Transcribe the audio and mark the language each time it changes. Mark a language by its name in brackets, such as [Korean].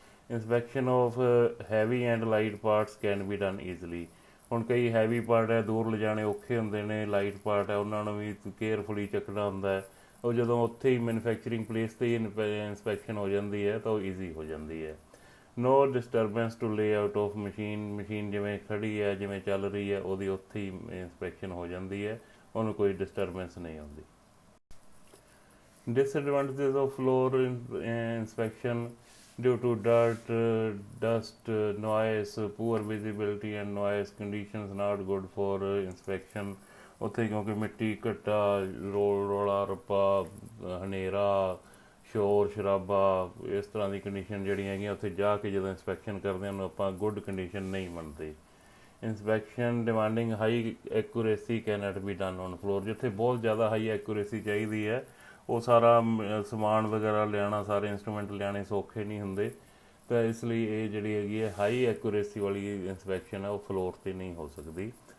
[English] inspection of heavy and light parts can be done easily, [Punjabi] ਹੁਣ ਕਈ heavy part ਹੈ ਦੂਰ ਲਿਜਾਣੇ ਔਖੇ ਹੁੰਦੇ ਨੇ, ਲਾਈਟ ਪਾਰਟ ਹੈ ਉਹਨਾਂ ਨੂੰ ਵੀ ਕੇਅਰਫੁਲੀ ਚੱਕਣਾ ਹੁੰਦਾ ਹੈ, ਉਹ ਜਦੋਂ ਉੱਥੇ ਹੀ ਮੈਨੂਫੈਕਚਰਿੰਗ ਪਲੇਸ 'ਤੇ ਹੀ ਇੰਸਪੈਕਸ਼ਨ ਹੋ ਜਾਂਦੀ ਹੈ ਤਾਂ ਉਹ ਈਜ਼ੀ ਹੋ ਜਾਂਦੀ ਹੈ। [English] no disturbance to layout of machine [Punjabi] ਜਿਵੇਂ ਖੜੀ ਹੈ ਜਿਵੇਂ ਚੱਲ ਰਹੀ ਹੈ ਉਹਦੀ ਉੱਥੇ ਹੀ ਇੰਸਪੈਕਸ਼ਨ ਹੋ ਜਾਂਦੀ ਹੈ, ਉਹਨੂੰ ਕੋਈ ਡਿਸਟਰਬੈਂਸ ਨਹੀਂ ਹੁੰਦੀ। [English] Disadvantages of floor inspection, due to dirt, dust, noise, poor visibility and noise conditions not good for inspection। [Punjabi] ਉੱਥੇ ਕਿਉਂਕਿ ਮਿੱਟੀ ਘੱਟਾ ਰੌਲਾ ਰੱਪਾ ਹਨੇਰਾ ਸ਼ੋਰ ਸ਼ਰਾਬਾ ਇਸ ਤਰ੍ਹਾਂ ਦੀ ਕੰਡੀਸ਼ਨ ਜਿਹੜੀਆਂ ਹੈਗੀਆਂ ਉੱਥੇ ਜਾ ਕੇ ਜਦੋਂ ਇੰਸਪੈਕਸ਼ਨ ਕਰਦੇ ਹਾਂ ਉਹਨੂੰ ਆਪਾਂ ਗੁੱਡ ਕੰਡੀਸ਼ਨ ਨਹੀਂ ਮੰਨਦੇ। [English] inspection demanding high accuracy can't be done on floor, [Punjabi] ਜਿੱਥੇ ਬਹੁਤ ਜ਼ਿਆਦਾ ਹਾਈ ਐਕੂਰੇਸੀ ਚਾਹੀਦੀ ਹੈ ਉਹ ਸਾਰਾ ਸਮਾਨ ਵਗੈਰਾ ਲਿਆਉਣਾ ਸਾਰੇ ਇੰਸਟਰੂਮੈਂਟ ਲਿਆਉਣੇ ਸੌਖੇ ਨਹੀਂ ਹੁੰਦੇ, ਤਾਂ ਇਸ ਲਈ ਇਹ ਜਿਹੜੀ ਹੈਗੀ ਹੈ ਹਾਈ ਐਕੂਰੇਸੀ ਵਾਲੀ ਇੰਸਪੈਕਸ਼ਨ ਹੈ ਉਹ ਫਲੋਰ 'ਤੇ ਨਹੀਂ ਹੋ ਸਕਦੀ।